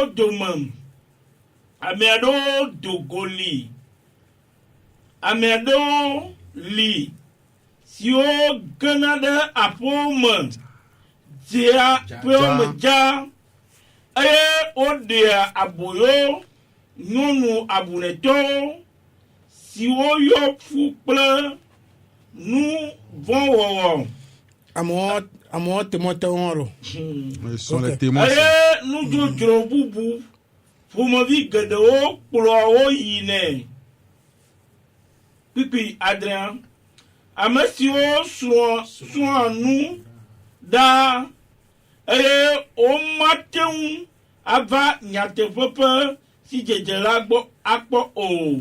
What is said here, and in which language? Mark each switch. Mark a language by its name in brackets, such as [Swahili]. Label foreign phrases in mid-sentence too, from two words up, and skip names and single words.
[Ewe] dome, ame aɖewo do go li, ame aɖewo li siwo gena ɖe aƒewo me, dzea ƒewo me dza, eye woɖea aboyo nyɔnu abunɛtɔwo siwo yɔ fu kple nu vɔ̃ wɔwɔ. Amewo témoins lo. [French] Ils sont les témoins. [Ewe] Eye nudzodzro bubu ƒomevi geɖewo kplɔa wo yinɛ. Kpikpi adrea. Ame siwo srɔ̃a nu ɖaa eye womate ŋu ava nyateƒe ƒe si dzedze la gbɔ akpɔ o.